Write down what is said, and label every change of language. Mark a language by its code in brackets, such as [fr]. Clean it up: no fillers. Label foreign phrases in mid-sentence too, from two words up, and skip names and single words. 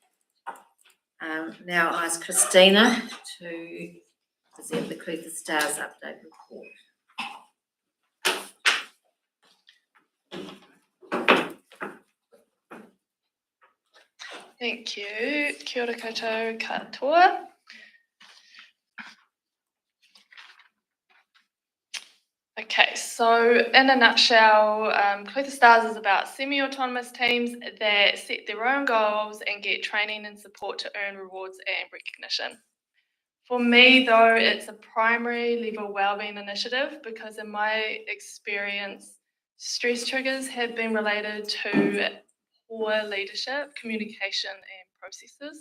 [en] Now I ask Christina to present the Clutha Stars update report. Thank you. [mi] Kia ora koutou katoa. [en] Okay, so in a nutshell, Clutha Stars is about semi-autonomous teams that set their own goals and get training and support to earn rewards and recognition. For me, though, it's a primary level wellbeing initiative because in my experience, stress triggers have been related to poor leadership, communication and processes.